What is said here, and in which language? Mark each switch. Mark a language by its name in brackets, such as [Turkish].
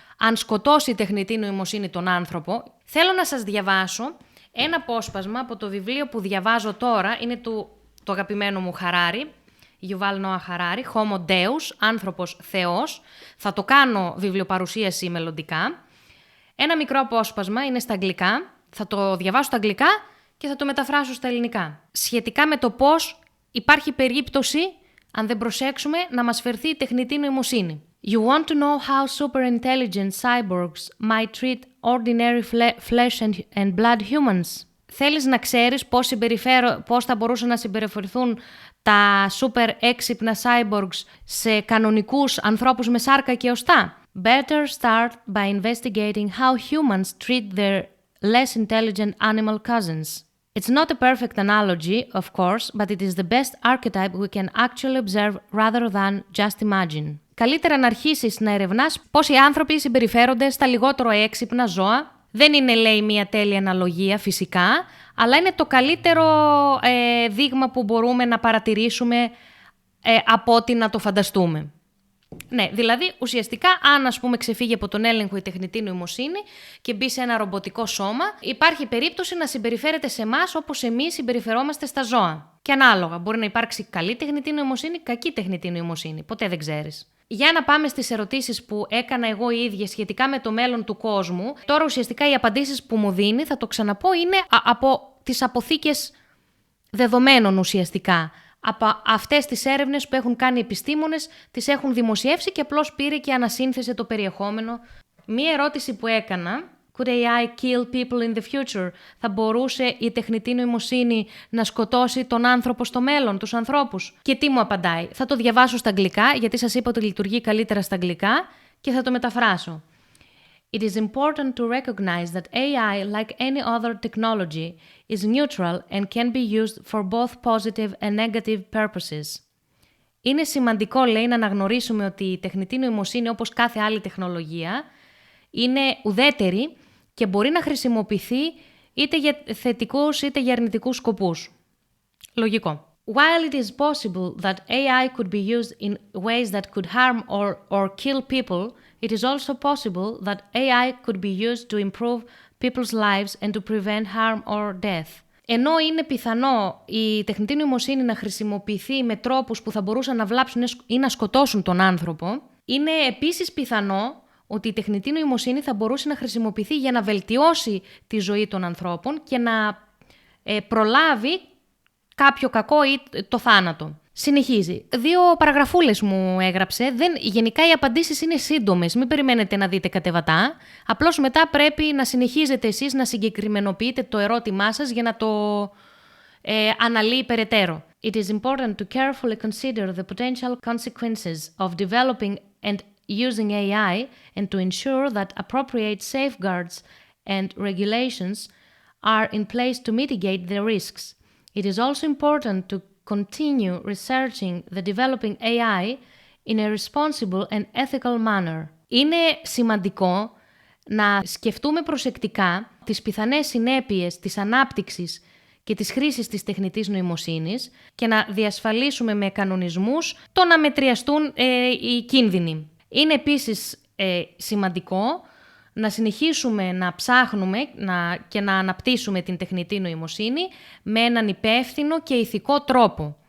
[Greek] αν σκοτώσει η τεχνητή νοημοσύνη τον άνθρωπο. Θέλω να σας διαβάσω ένα απόσπασμα από το βιβλίο που διαβάζω τώρα, είναι του αγαπημένου μου Χαράρι, Γιουβάλ Νόα Χαράρι, Homo Deus, άνθρωπος Θεός. Θα το κάνω βιβλιοπαρουσίαση μελλοντικά. Ένα μικρό απόσπασμα, είναι στα αγγλικά, θα το διαβάσω στα αγγλικά και θα το μεταφράσω στα ελληνικά. Σχετικά με το πώς υπάρχει περίπτωση, αν δεν προσέξουμε, να μας φερθεί η τεχνητή νοημοσύνη. [English] You want to know how super-intelligent cyborgs might treat ordinary flesh and blood humans? [Greek] Θέλεις να ξέρεις πώς θα μπορούσαν να συμπεριφερθούν τα super έξυπνα cyborgs σε κανονικούς ανθρώπους με σάρκα και οστά? [English] Better start by investigating how humans treat their less intelligent animal cousins. It's not a perfect analogy, of course, but it is the best archetype we can actually observe rather than just imagine. [Greek] Καλύτερα να αρχίσεις να ερευνάς πώς οι άνθρωποι συμπεριφέρονται στα λιγότερο έξυπνα ζώα. Δεν είναι, λέει, μια τέλεια αναλογία φυσικά, αλλά είναι το καλύτερο δείγμα που μπορούμε να παρατηρήσουμε από ότι να το φανταστούμε. Ναι, δηλαδή ουσιαστικά αν ας πούμε ξεφύγει από τον έλεγχο η τεχνητή νοημοσύνη και μπει σε ένα ρομποτικό σώμα, υπάρχει περίπτωση να συμπεριφέρεται σε εμάς όπως εμείς συμπεριφερόμαστε στα ζώα. Και ανάλογα, μπορεί να υπάρξει καλή τεχνητή νοημοσύνη, κακή τεχνητή νοημοσύνη. Ποτέ δεν ξέρεις. Για να πάμε στις ερωτήσεις που έκανα εγώ η ίδια σχετικά με το μέλλον του κόσμου, τώρα ουσιαστικά οι απαντήσεις που μου δίνει, θα το ξαναπώ, είναι από τις αποθήκες δεδομένων ουσιαστικά. Από αυτές τις έρευνες που έχουν κάνει οι επιστήμονες, τις έχουν δημοσιεύσει και απλώς πήρε και ανασύνθεσε το περιεχόμενο. Μία ερώτηση που έκανα, [English] could AI kill people in the future? [Greek] Θα μπορούσε η τεχνητή νοημοσύνη να σκοτώσει τον άνθρωπο στο μέλλον, τους ανθρώπους? Και τι μου απαντάει? Θα το διαβάσω στα αγγλικά, γιατί σας είπα ότι λειτουργεί καλύτερα στα αγγλικά και θα το μεταφράσω. [English] It is important to recognize that AI, like any other technology, is neutral and can be used for both positive and negative purposes. [Greek] Είναι σημαντικό, λέει, να αναγνωρίσουμε ότι η τεχνητή νοημοσύνη, όπως κάθε άλλη τεχνολογία, είναι ουδέτερη και μπορεί να χρησιμοποιηθεί είτε για θετικούς είτε για αρνητικούς σκοπούς. Λογικό. [English] While it is possible that AI could be used in ways that could harm or kill people, it is also possible that AI could be used to improve people's lives and to prevent harm or death. [Greek] Ενώ είναι πιθανό η τεχνητή νοημοσύνη να χρησιμοποιηθεί με τρόπους που θα μπορούσαν να βλάψουν ή να σκοτώσουν τον άνθρωπο, είναι επίσης πιθανό ότι η τεχνητή νοημοσύνη θα μπορούσε να χρησιμοποιηθεί για να βελτιώσει τη ζωή των ανθρώπων και να προλάβει κάποιο κακό ή το θάνατο. Συνεχίζει. 2 παραγραφούλες μου έγραψε. Γενικά οι απαντήσεις είναι σύντομες. Μην περιμένετε να δείτε κατεβατά. Απλώς μετά πρέπει να συνεχίζετε εσείς να συγκεκριμενοποιείτε το ερώτημά σας για να το αναλύει περαιτέρω. [English] It is important to carefully consider the potential consequences of developing and using AI and to ensure that appropriate safeguards and regulations are in place to mitigate the risks. It is also important to continue researching the developing AI in a responsible and ethical manner. [Greek] Είναι σημαντικό να σκεφτούμε προσεκτικά τις πιθανές συνέπειες της ανάπτυξης και της χρήσης της τεχνητής νοημοσύνης και να διασφαλίσουμε με κανονισμούς το να μετριαστούν οι κίνδυνοι. Είναι επίσης σημαντικό να συνεχίσουμε να ψάχνουμε και να αναπτύσσουμε την τεχνητή νοημοσύνη με έναν υπεύθυνο και ηθικό τρόπο.